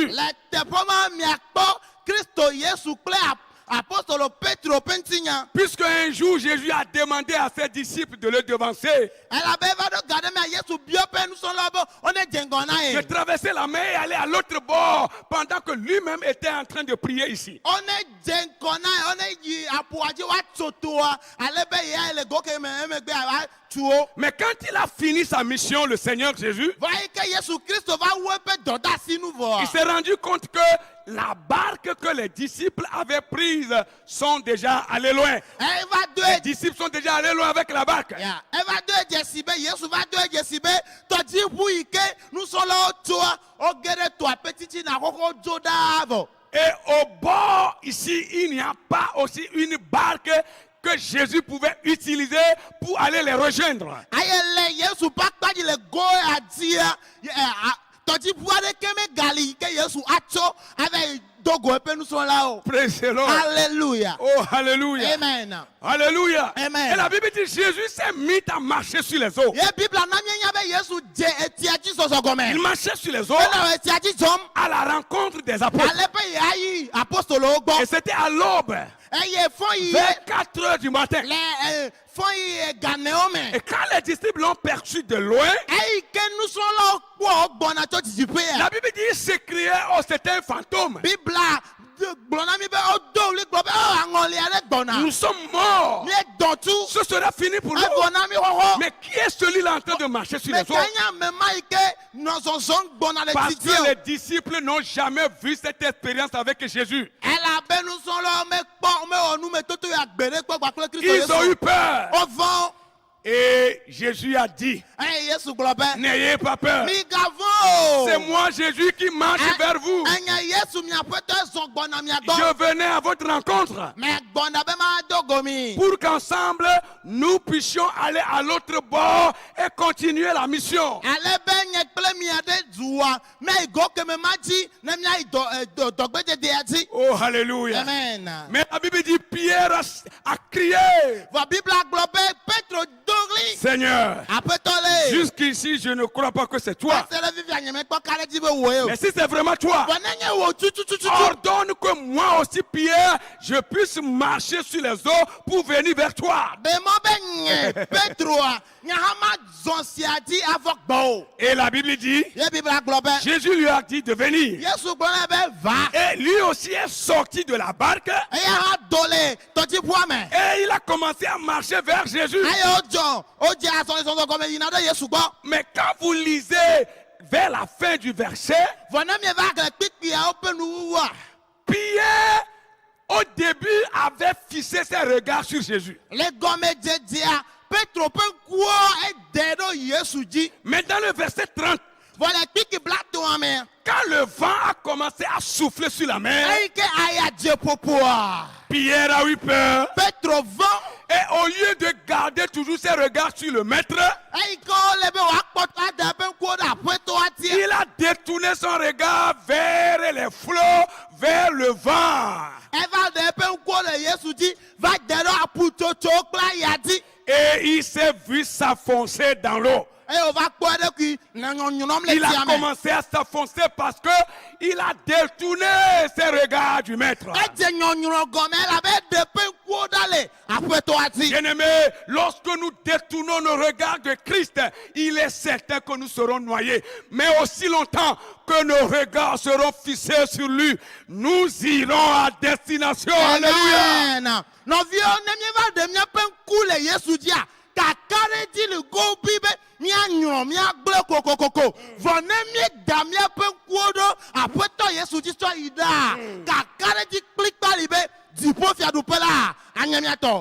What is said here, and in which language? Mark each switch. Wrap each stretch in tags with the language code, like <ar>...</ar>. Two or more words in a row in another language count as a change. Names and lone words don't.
<ee>Le teƒe ma miakpɔ Kristo Yesu kple apostolo Petro ƒe ŋutinya.</ee> <fr>Puisque un jour Jésus a demandé à ses disciples de le devancer,</fr> <ee>Elabe eva ɖo ga ɖe mea Yesu biɔ ƒe nusrɔ̃lawo be wone dze ŋgɔ na</ee> <fr>de</fr> <ee>ye.</ee> <fr>traverser la mer et aller à l'autre bord pendant que lui-même était en train de prier ici.</fr> <ee>Wone dze ŋgɔ na ye wone yi aƒua dzi woatso toa ale be ya le go ke me emegbe atu wo.</ee> <fr>Mais quand il a fini sa mission, le Seigneur Jésus,</fr> <ee>Va yi ke Yesu Kristo va wu eƒe dɔdeasi nu vɔa.</ee> <fr>il s'est rendu compte que la barque que les disciples avaient prise sont déjà allés loin.</fr> <ee>Eva do</ee> <fr>Les disciples sont déjà allés loin avec la barque.</fr> <ee>ya eva do dzesi be Yesu va do dzesi be tɔdziʋu yi ke nusrɔ̃lawo tsoa woge ɖe toa ƒe titina xoxo dzo ɖaa vɔ.</ee> <fr>Et au bord, ici, il n'y a pas aussi une barque que Jésus pouvait utiliser pour aller les rejoindre.</fr> <ee>Aye le Yesu ƒe akpadzi le go adzia tɔdziʋu aɖeke megali yi ke Yesu atso ava yi do go eƒe nusrɔ̃lawo.</ee> <en>Praise the Lord.</en> <fr>Alléluia. Oh, hallelujah. Amen. Alléluia. Amen. Et la Bible dit Jésus s'est mis à marcher sur les eaux.</fr> <ee>Ye Biblia na mienya be Yesu dze etia dzi zɔzɔ gɔme.</ee> <fr>Il marchait sur les eaux</fr> <ee>Ena etia dzi zɔm.</ee> <fr>à la rencontre des apôtres.</fr> <ee>Ale be yeayi apostolowo</ee> <fr>Et</fr> <ee>gbɔ.</ee> <fr>c'était à l'aube,</fr> <ee>Eye fɔn yi</ee> <fr>vers 4 heures du matin.</fr> <ee>le fɔn yi ganewo me.</ee> <fr>Et quand les disciples l'ont perçu de loin,</fr> <ee>Eyi ke nusrɔ̃lawo kpɔ gbɔna tso dzidziƒea.</ee> <fr>la Bible dit ils s'écriaient, oh, c'était un fantôme.</fr> <ee>Biblia gblɔ na mi be wodo wli gblɔ be aŋɔli aɖe gbɔna.</ee> <fr>Nous sommes morts.</fr> <ee>Mi dɔn tu.</ee> <fr>Ce sera fini pour nous.</fr> <ee>Evɔ na mi xɔxɔ.</ee> <fr>Mais qui est celui-là en train de marcher sur Mais les eaux?</fr> <ee>kanya mema yi ke nɔ zɔzɔm gbɔna le</ee> <fr>Parce</fr> <ee>titi</ee> <fr>que</fr> <ee>o.</ee> <fr>les disciples n'ont jamais vu cette expérience avec Jésus.</fr> <ee>Elabe nusrɔ̃lawo mekpɔ mewɔ numetoto ya gbe ɖe kpɔ gbakple Kristo</ee> <fr>Ils ont eu</fr> <ee>Yesu.</ee> <fr>peur.</fr> <ee>Wovɔ̃.</ee> <fr>Et Jésus a dit,</fr> <ee>Eye Yesu gblɔ be.</ee> <fr>n'ayez pas peur.</fr> <ee>Migavɔ̃ o.</ee> <fr>C'est moi Jésus qui marche vers vous.</fr> <ee>Enye Yesu miaƒetɔ zɔ gbɔna mia gbɔ.</ee> <fr>Je venais à votre rencontre</fr> <ee>Mɛ gbɔna be mado gomi.</ee> <fr>pour qu'ensemble nous puissions aller à l'autre bord et continuer la mission.</fr> <ee>Ale be nye kple mia ɖe dua mɛ yi go keme ma dzi ne miayi dɔgbedzedea dzi.</ee> <fr>Oh, hallelujah. Amen. Mais la Bible dit, Pierre a crié,</fr> <ee>Vɔ Biblia gblɔ be Petro do ɣli.</ee> <fr>Seigneur,</fr> <ee>Aƒetɔ le.</ee> <fr>jusqu'ici je ne crois pas que c'est toi.</fr> <ee>Ese ɖe vivia nye mekpɔ ka ɖe dzi be wòe o.</ee> <fr>Mais si c'est vraiment toi,</fr> <ee>Vɔ nenye wò tututututu.</ee> <fr>ordonne que moi aussi, Pierre, je puisse marcher sur les eaux pour venir vers toi.</fr> <ee>Bemɔ be nye Petroa nye hã ma zɔn sia dzi avɔ gbɔ o.</ee> <fr>Et la Bible dit,</fr> <ee>Ye Biblia gblɔ be.</ee> <fr>Jésus lui a dit de venir.</fr> <ee>Yesu gblɔ nɛ be va.</ee> <fr>Et lui aussi est sorti de la barque</fr> <ee>Eya hã do le tɔdziʋua me.</ee> <fr>et il a commencé à marcher vers Jésus.</fr> <ee>Eye wodze azɔlizɔzɔ gɔme yina ɖe Yesu gbɔ.</ee> <fr>Mais quand vous lisez vers la fin du verset,</fr> <ee>Vɔ ne mieva gble kpikpiawo ƒe nuwuwua.</ee> <fr>Pierre, au début, avait fixé ses regards sur Jésus.</fr> <ee>Le gɔmedzedzea Petro ƒe ŋkuwo ede ɖo Yesu dzi.</ee> <fr>Mais dans le verset 30,</fr> <ee>Vɔ le kpikpi blatɔa me.</ee> <fr>quand le vent a commencé à souffler sur la mer,</fr> <ee>Eyi ke aya dze ƒoƒoa.</ee> <fr>Pierre a eu peur.</fr> <ee>Petro vɔ.</ee> <fr>Et au lieu de garder toujours ses regards sur le maître,</fr> <ee>Eyi ke wole be woakpɔ ada eƒe ŋkuwo ɖe aƒetɔa dzi.</ee> <fr>il a détourné son regard vers les flots, vers le vent.</fr> <ee>Eva ɖe eƒe ŋkuwo le Yesu dzi va de ɖo aƒutsotso kple aya dzi.</ee> <fr>Et il s'est vu s'enfoncer dans l'eau.</fr> <ee>Eye wòva kpɔ eɖokui le nyɔnyɔm le</ee> <fr>Il a</fr> <ee>tsia me.</ee> <fr>commencé à s'enfoncer parce que il a détourné ses regards du maître.</fr> <ee>Edze nyɔnyrɔ gɔme elabe ɖe ƒe ŋkuwo ɖa le aƒetɔa dzi.</ee> <fr>Bien-aimés, lorsque nous détournons nos regards de Christ, il est certain que nous serons noyés. Mais aussi longtemps que nos regards seront fixés sur lui, nous irons à destination. Alléluia. Amen.</fr> <ee>Nɔviwo ne mieva ɖe miaƒe ŋku le Yesu dzia, kaka ɖe dzi le gobi be mianyrɔ miagblẽ kokokoko. Vɔ ne mieda miaƒe ŋkuwo ɖo aƒetɔ Yesu dzi tsɔ yi ɖaa, kaka ɖe dzi kplikpali be dipo fiadupe la anyamiato.</ee>